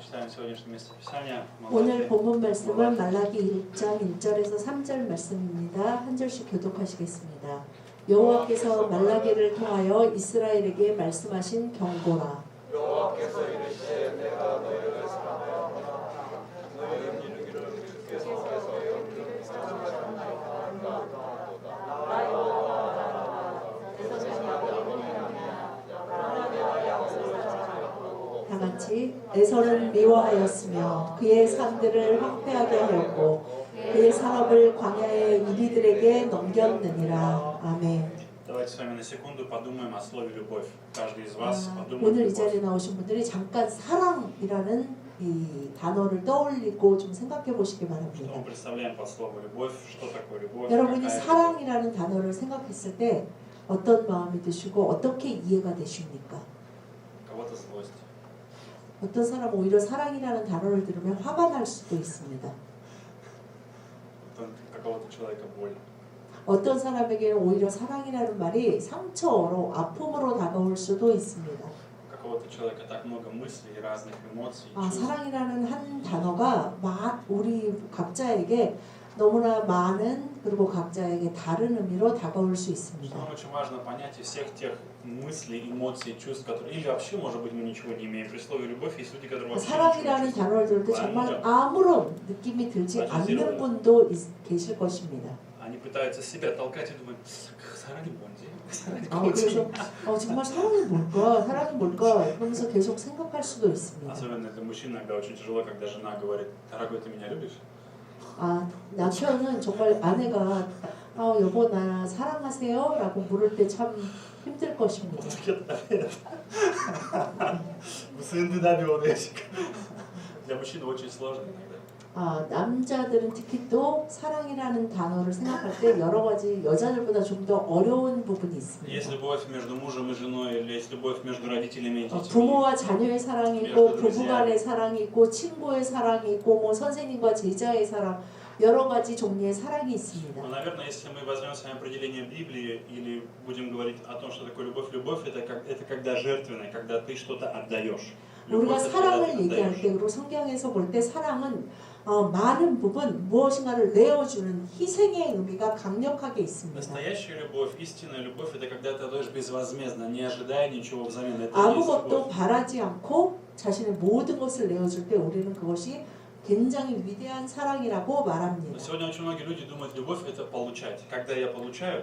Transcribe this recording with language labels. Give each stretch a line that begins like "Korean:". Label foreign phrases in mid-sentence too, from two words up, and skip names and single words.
Russian: сегодняшнее местописание.
Korean: 오늘 본문 말씀은 말라기 1장 1절에서 3절 말씀입니다. 한 절씩 교독하시겠습니다. 여호와께서 말라기를 통하여 이스라엘에게 말씀하신 경고라. 여호와께서 이르시되 내가 너희를 사랑하노라. 너희는 이르기를 주께서 여기를 사랑하신다. 나 여호와라. 다 같이 에서는 미워하였으며 그의 산들을 황폐하게 하였고 그의 산업을 광야의 이리들에게 넘겼느니라. 아멘.
Russian: Давайте с вами на секунду подумаем о слове «любовь». Каждый из вас подумает
Korean: 오늘 이
Russian: «любовь».
Korean: 자리에 나오신 분들이 잠깐 사랑이라는 이 단어를 떠올리고 좀 생각해 보시기
Russian: Что
Korean: 바랍니다.
Russian: мы представляем под слово «любовь», что такое любовь,
Korean: 여러분이
Russian: какая
Korean: 사랑이라는 단어를 생각했을 때 어떤 마음이 드시고 어떻게 이해가 되십니까?
Russian: кого-то злость,
Korean: 어떤 사람은 오히려 사랑이라는 단어를 들으면 화가 날 수도 있습니다.
Russian: какого-то человека боль.
Korean: 어떤 사람에게는 오히려 사랑이라는 말이 상처로 아픔으로 다가올 수도 있습니다.
Russian: Какого-то человека так много мыслей, разных эмоций, 아, чувств.
Korean: 사랑이라는 한 단어가 우리 각자에게 너무나 많은 그리고 각자에게 다른 의미로 다가올 수 있습니다.
Russian: Нам очень важно понять из всех тех мыслей, эмоций, чувств, которые... Или вообще, может быть, мы ничего не имеем. При слове «любовь» есть люди, которые вообще ничего не
Korean: 사랑이라는
Russian: чувствуют.
Korean: 단어를 들을 때 정말 아무런 느낌이 들지 않는 분도 계실 것입니다.
Russian: Они пытаются себя толкать и думают,
Korean: 사랑이 뭔지? 사랑이 그래서 정말 사랑이 뭘까? 사랑이 뭘까? 그러면서 계속 생각할 수도 있습니다.
Russian: Особенно для мужчин иногда очень тяжело, когда жена говорит, дорогой, ты меня любишь?
Korean: 남편은 정말 아내가 여보 나 사랑하세요? 라고 물을 때 참 힘들 것입니다.
Russian: Для мужчин очень сложно иногда.
Korean: 남자들은 특히 또 사랑이라는 단어를 생각할 때 여러 가지 여자들보다 좀 더 어려운 부분이 있습니다.
Russian: Есть любовь между мужем и женой, или есть любовь между родителями и детьми.
Korean: 부모와 자녀의 사랑이 있고 부부간의 사랑이 있고 친구의 사랑이 있고 뭐 선생님과 제자의 사랑 여러 가지 종류의 사랑이 있습니다.
Russian: Но, наверное, если мы возьмем с вами определение Библии или будем говорить о том, что такое любовь, любовь это когда жертвенная, когда ты что-то отдаешь.
Korean: 우리가 사랑을 얘기할 때 그리고 성경에서 볼 때 사랑은 많은 부분 무엇인가를 내어주는 희생의 의미가 강력하게 있습니다.
Russian: Настоящая любовь, истинная любовь, это когда ты отдаешь безвозмездно, не ожидая ничего взамен. Это
Korean: 아무것도 바라지 않고 자신의 모든 것을 내어줄 때 우리는 그것이 굉장히 위대한 사랑이라고 말합니다.
Russian: Сегодня очень многие люди думают, любовь это получать. Когда я получаю,